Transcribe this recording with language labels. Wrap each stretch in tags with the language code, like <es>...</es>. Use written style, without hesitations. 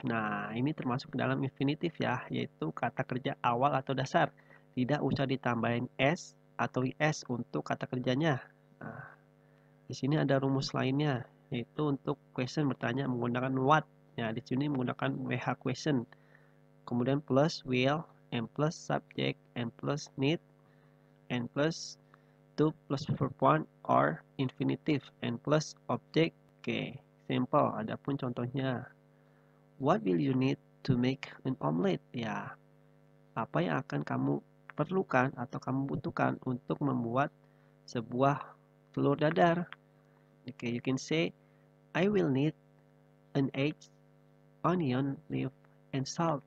<id>Nah, ini termasuk ke dalam infinitif ya, yaitu kata kerja awal atau dasar. Tidak usah ditambahin s atau is untuk kata kerjanya. Nah, di sini ada rumus lainnya, yaitu untuk question bertanya menggunakan what. Ya, di sini menggunakan WH question.</id> <en>Kemudian plus will, and plus subject, and plus need, and plus to plus verb one or infinitive, and plus object. Oke, simple.</en> <id>Adapun contohnya,</id> <en>what will you need to make an omelet?</en> <id>Ya, apa yang akan kamu perlukan atau kamu butuhkan untuk membuat sebuah telur dadar?</id> <en>Okay, you can say, I will need an egg, onion, leaf, and salt.</en>